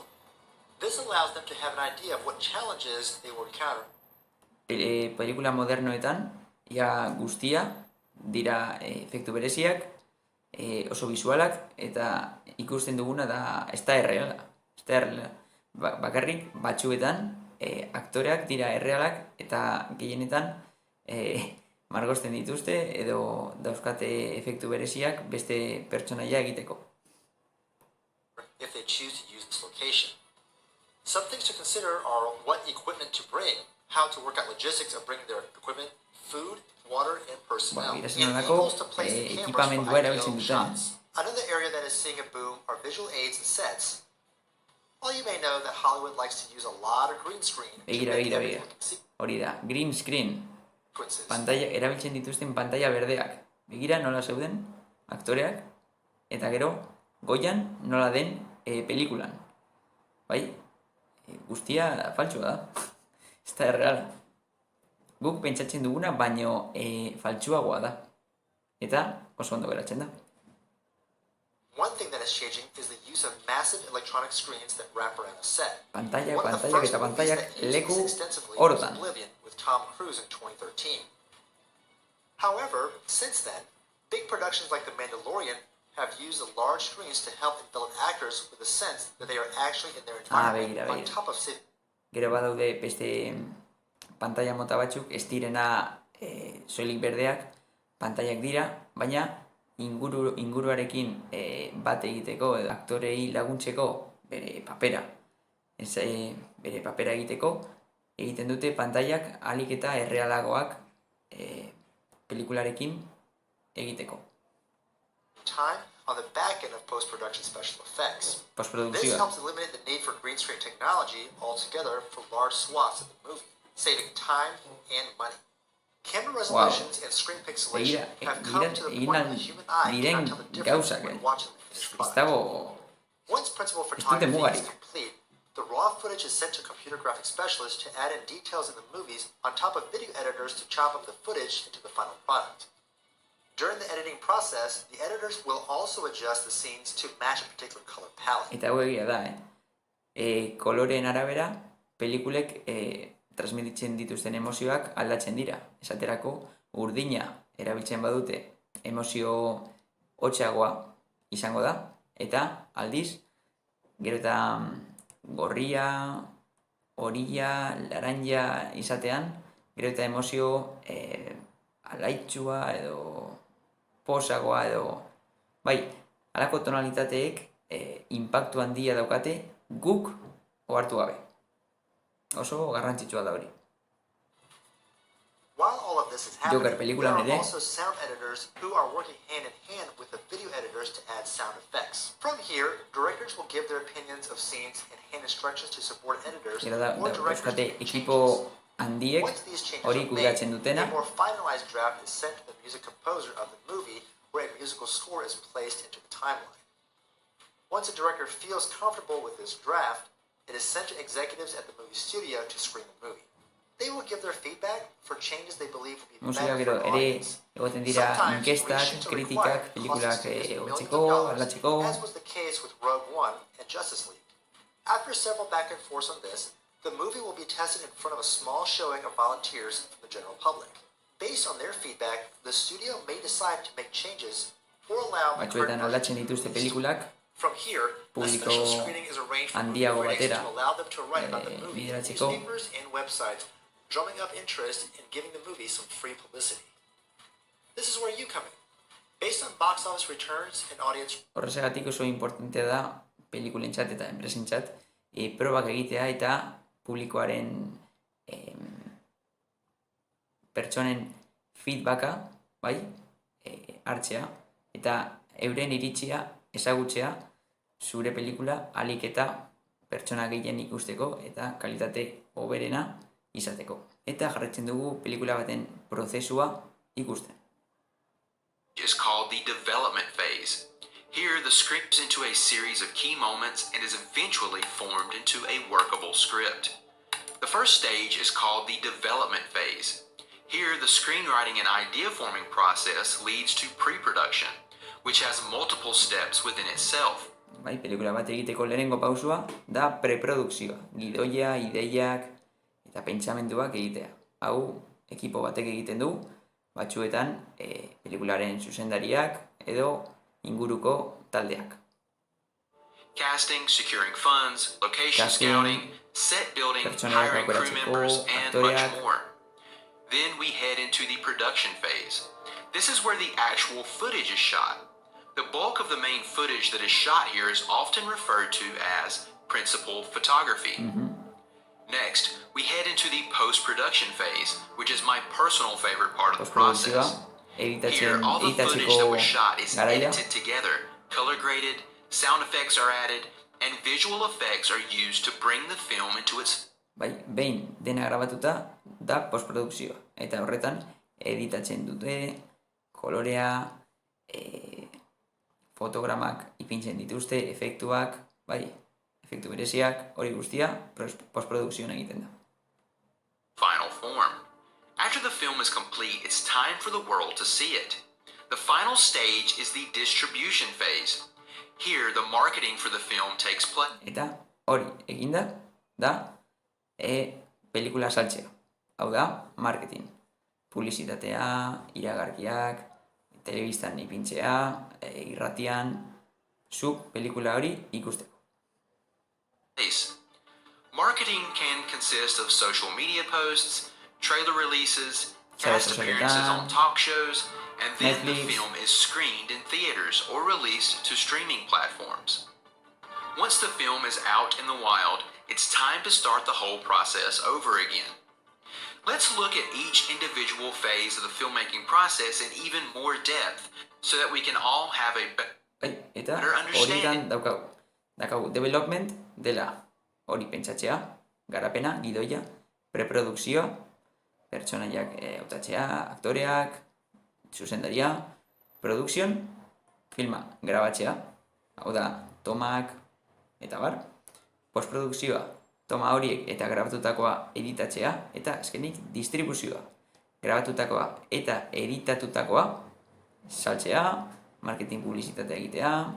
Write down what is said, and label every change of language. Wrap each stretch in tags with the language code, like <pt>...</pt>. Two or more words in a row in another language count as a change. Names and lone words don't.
<en>This allows them to have an idea of what challenges they will encounter.</en> <eu>Pelikula modernoetan, ia guztia, dira efektu bereziak, oso visualak, eta ikusten duguna da ez da erreala. Bakarrik batzuetan aktoreak dira errealak, eta gehienetan margosten dituzte edo dauzkate efektu bereziak beste pertsonaia egiteko.</eu> <en>If they choose to use this location. Some things to consider are what equipment to bring, how to work out logistics of bringing their equipment, food, water, and personnel, and angles to place the cameras for</en> <eu>ekipamendua erabiltzen</eu> <en>ideal</en> <eu>duten.</eu> <en>shots. Another area that is seeing a boom are visual aids and sets. While you may know that Hollywood likes to use a lot of green screen to make everything look</en> <eu>Hori da,</eu> <en>green screen. sequences.</en> <eu>Erabiltzen dituzten pantaila berdeak. Begira nola zeuden aktoreak, eta gero goian nola den pelikulan. Bai, guztia faltsua da. Ez da erreala. Guk pentsatzen duguna, baino faltsuagoa da. Eta oso ondo geratzen da.</eu> <en>One thing that is changing is the use of massive electronic screens that wrap around a set.</en> <eu>Pantaiak</eu> <en>One of the first</en> <eu>eta</eu> <en>movies</en> <eu>pantaiak</eu> <en>that used</en> <eu>leku</eu> <en>this extensively was</en> <eu>horotan.</eu> <en>Oblivion with Tom Cruise in 2013. However, since then, big productions like The Mandalorian have used the large screens to help envelop actors with a sense that they are actually in their environment on top of city.</en> <eu>Gero badaude beste pantaila mota batzuk, ez direna soilik berdeak, pantailak dira, baina inguruarekin bat egiteko, edo aktorei laguntzeko bere papera egiteko, egiten dute pantailak ahalik eta errealagoak pelikularekin egiteko.</eu> <en>Time on the back end of post-production special effects. This</en> <eu>Postprodukzioa.</eu> <en>helps eliminate the need for green screen technology altogether for large swaths of the movie, saving time and money. Camera resolutions and screen pixelation have come to the point where the human eye cannot tell the difference when watching the finished product. Once principal photography is complete, the raw footage is sent to computer graphics specialists to add in details in the movies on top of video editors to chop up the footage into the final product. During the editing process, the editors will also adjust the scenes to match a particular color palette.</en> <eu>Eta hau egia da, koloreen arabera, pelikulek transmititzen dituzten emozioak aldatzen dira. Esaterako, urdina erabiltzen badute emozio hotxeagoa izango da, eta aldiz, gero eta gorria, horia, laranja izatean, gero eta emozio alaitxua edo posagoa edo... Bai, halako tonalitateek inpaktu handia daukate guk ohartu gabe. Oso garrantzitsua da hori.</eu> <en>While all of this is happening,</en> <eu>Joker pelikula</eu> <en>there are</en> <eu>ere,</eu> <en>also sound editors who are working hand in hand with the video editors to add sound effects. From here, directors will give their opinions of scenes and hand instructions to support editors</en> <eu>gero</eu> <en>or directors to</en> <eu>dauzkate</eu> <en>make</en> <eu>ekipo</eu> <en>changes.</en> <eu>handiek</eu> <en>Once these changes</en> <eu>hori</eu> <en>are made,</en> <eu>kudeatzen</eu> <en>a</en> <eu>dutena,</eu> <en>more finalized draft is sent to the music composer of the movie, where a musical score is placed into the timeline. Once a director feels comfortable with this draft, it is sent to executives at the movie studio to screen the movie. They will give their feedback for changes they believe will be</en> <eu>musika</eu> <en>better</en> <eu>gero</eu> <en>for the</en> <eu>ere</eu> <en>audience.</en> <eu>egoten dira</eu> <en>Sometimes</en> <eu>inkestak,</eu> <en>reshoots are</en> <eu>kritikak,</eu> <en>required,</en> <eu>pelikulak</eu> <en>costing studios millions</en> <eu>hotzeko,</eu> <en>of dollars,</en> <eu>aldatzeko.</eu> <en>as was the case with Rogue One and Justice League. After several back and forths on this, the movie will be tested in front of a small showing of volunteers from the general public. Based on their feedback, the studio may decide to make changes or allow the</en> <eu>Batzuetan</eu> <en>current</en> <eu>aldatzen</eu> <en>version to be</en> <eu>dituzte</eu> <en>released.</en> <eu>pelikulak,</eu> <en>From here, a</en> <eu>publiko</eu> <en>special screening is arranged for movie</en> <eu>handiago</eu> <en>critics</en> <eu>batera</eu> <en>to allow them to write about the movie in</en> <eu>bideratzeko.</eu> <en>newspapers and websites, drumming up interest and giving the movie some free publicity. This is where you come in. Based on box office returns and audience...</en> <eu>Horrezagatik oso importantea da pelikulentzat eta enpresentzat probak egitea eta publikoaren pertsonen feedbacka, bai, hartzea, eta euren iritzia ezagutzea zure pelikula ahalik eta pertsona gehien ikusteko eta kalitate hoberena izateko. Eta jarraitzen dugu pelikula baten prozesua ikusten.</eu> <en>Is called the development phase. Here, the script is into a series of key moments and is eventually formed into a workable script. The first stage is called the development phase. Here, the screenwriting and idea forming process leads to pre-production, which has multiple steps within itself.</en> <eu>Bai, pelikula bat egiteko lehenengo pausua da preprodukzioa, gidoia, ideiak eta pentsamenduak egitea. Hau, ekipo batek egiten du, batzuetan pelikularen zuzendariak edo inguruko taldeak.</eu> <en>Casting, securing funds, location scouting, set building,</en> <eu>pertsonak</eu> <en>hiring crew</en> <eu>aukeratzeko,</eu> <en>members, and much</en> <eu>aktoreak,</eu> <en>more. Then we head into the production phase. This is where the actual footage is shot. The bulk of the main footage that is shot here is often referred to as principal photography. Next, we head into the post-production phase, which is my personal favorite part of the process. Here, all the footage that was shot is edited together, color graded, sound effects are added, and visual effects are used to bring the film into its...</en> <eu>Bai, behin dena grabatuta da postprodukzioa. Eta horretan editatzen dute, kolorea, fotogramak ipintzen dituzte, efektuak, bai, efektu bereziak, hori guztia postprodukzioan egiten da.</eu> <en>Final form. After the film is complete, it's time for the world to see it. The final stage is the distribution phase. Here, the marketing for the film takes place.</en> <eu>Eta hori eginda da pelikula saltzea. Hau da, marketing. Publizitatea, iragarkiak, telebistan ipintzea, irratian, zuk pelikula hori ikusteko.</eu> <en>Marketing can consist of social media posts, trailer releases, cast appearances on talk shows, and then the film is screened in theaters or released to streaming platforms. Once the film is out in the wild, it's time to start the whole process over again. Let's look at each individual phase of the filmmaking process in even more depth so that we can all have a better understanding.</en> <eu>Daukagu development dela hori pentsatzea, garapena, gidoia, preprodukzioa, pertsonaiak hautatzea, aktoreak, zuzendaria, production, filma grabatzea, hau da, tomak, eta bar, postprodukzioa, toma horiek eta grabatutakoa editatzea, eta azkenik distribuzioa, grabatutakoa eta editatutakoa, saltzea, marketing publizitatea egitea,</eu>